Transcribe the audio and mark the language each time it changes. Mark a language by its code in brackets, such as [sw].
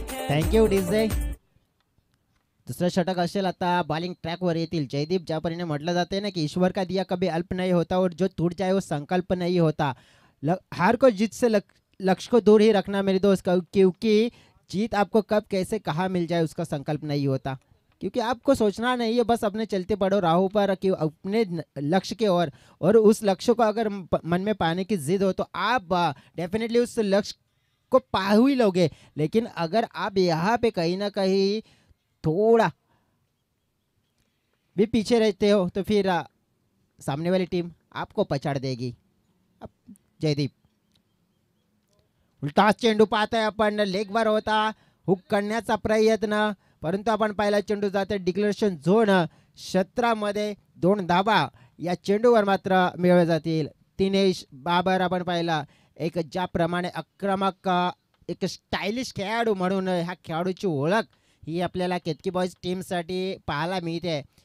[mr] Thank you DJ. दुसरं षटक असेल आता बॉलिंग ट्रॅकवर येतील जयदीप. ज्या परीने म्हटलं जाते ना की [hi] ईश्वर का दिया कभी अल्प नहीं होता और जो टूट जाए वो संकल्प नहीं होता. हार को जीत से लक्ष्य को दूर ही रखना मेरे दोस्त क्योंकि जीत आपको कब कैसे कहाँ मिल जाए उसका संकल्प नहीं होता. क्योंकि आपको सोचना नहीं है बस अपने चलते पड़ो राहों पर कि अपने लक्ष्य के ओर और उस लक्ष्य को अगर मन में पाने की जिद हो तो आप डेफिनेटली उस लक्ष्य को पा ही लोगे. लेकिन अगर आप यहाँ पे कहीं ना कहीं थोड़ा भी पीछे रहते हो तो फिर सामने वाली टीम आपको पछाड़ देगी. [mr] जयदीप उलटा चेंडू पाहताय आपण. लेगवर होता हुक करण्याचा प्रयत्न परंतु आपण पाहिला चेंडू जाते डिक्लेरेशन झोन क्षेत्रामध्ये. 2 धावा या चेंडूवर मात्र मिळवल्या जातील. दिनेश बाबर आपण पाहिला एक ज्याप्रमाणे आक्रमक एक स्टायलिश खेळाडू म्हणून ह्या खेळाडूची ओळख ही आपल्याला केतकी बॉयज टीमसाठी पाहायला मिळते.